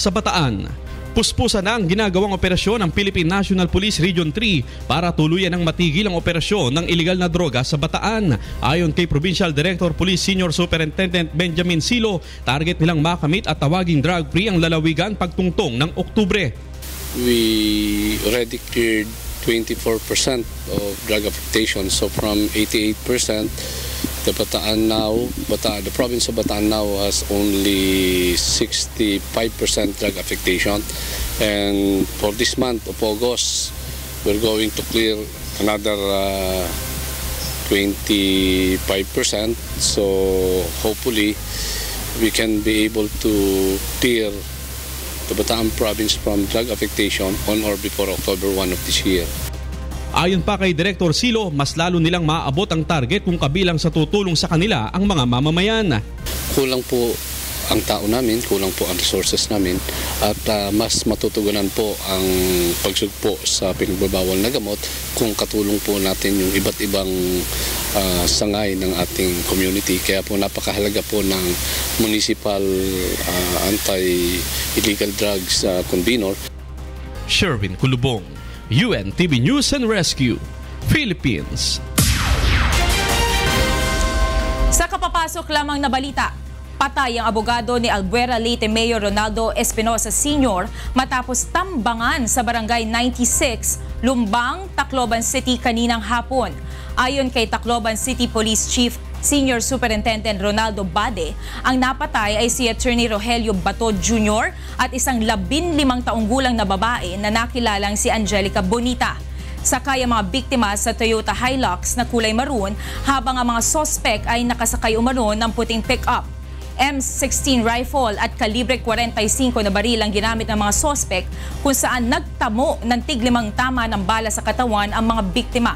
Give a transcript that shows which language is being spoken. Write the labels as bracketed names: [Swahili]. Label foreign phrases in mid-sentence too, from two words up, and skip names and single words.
[Filipino] At sa Bataan, Puspusan na ang ginagawang operasyon ng Philippine National Police Region 3 para tuluyan ng matigil ang operasyon ng iligal na droga sa Bataan. Ayon kay Provincial Director Police Senior Superintendent Benjamin Silo, target nilang makamit at tawaging drug-free ang lalawigan pagtungtong ng Oktubre. [English] We already cleared 24% of drug affectation, so from 88%, the province of Bataan now has only 65% drug affectation, and for this month of August, we're going to clear another 25%. So hopefully, we can be able to clear the Bataan province from drug affectation on or before October 1 of this year. [Filipino] Ayon pa kay Director Silo, mas lalo nilang maaabot ang target kung kabilang sa tutulong sa kanila ang mga mamamayan. Kulang po ang tao namin, kulang po ang resources namin, at mas matutugunan po ang pagsugpo sa pinagbabawal na gamot kung katulong po natin yung iba't ibang sangay ng ating community. Kaya po napakahalaga po ng Municipal Anti-Illegal Drugs Convenor. Sherwin Kulubong, UNTV News and Rescue, Philippines. Sa kapapasok lamang na balita, patay ang abogado ni Albuera Leyte Mayor Ronaldo Espinosa Sr. matapos tambangan sa Barangay 96, Lumbang, Tacloban City kaninang hapon. Ayon kay Tacloban City Police Chief Senior Superintendent Ronaldo Bade, ang napatay ay si Attorney Rogelio Bato Jr. at isang 15 taong gulang na babae na nakilalang si Angelica Bonita. Sakay ang mga biktima sa Toyota Hilux na kulay maroon, habang ang mga sospek ay nakasakay umano ng puting pick-up. M16 rifle at kalibre 45 na baril ang ginamit ng mga sospek, kung saan nagtamo ng tig-5 tama ng bala sa katawan ang mga biktima.